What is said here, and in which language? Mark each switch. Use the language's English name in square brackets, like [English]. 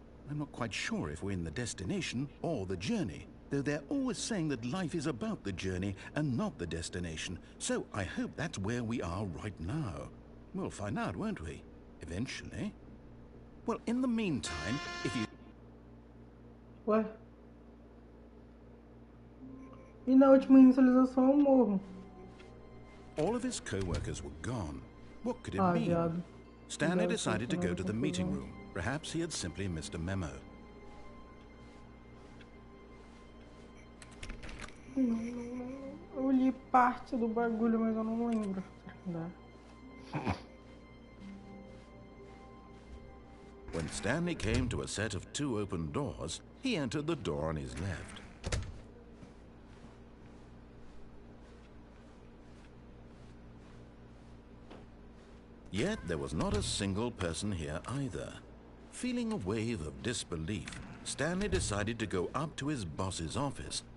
[English] I'm not quite sure if we're in the destination or the journey, though they're always saying that life is about the journey and not the destination. So I hope that's where we are right now. We'll find out, won't we? Eventually. Well, in the meantime, if you... What? [Portuguese] E na última inicialização eu morro. [English] All of his co-workers were gone. What could it mean? [Portuguese] Viado. [English] Stanley decided to go to the meeting room. Perhaps he had simply missed a memo. [Portuguese] Eu li parte do bagulho, mas eu não lembro. [English] When Stanley came to a set of 2 open doors, he entered the door on his left. Yet there was not a single person here either. Feeling a wave of disbelief, Stanley decided to go up to his boss's office.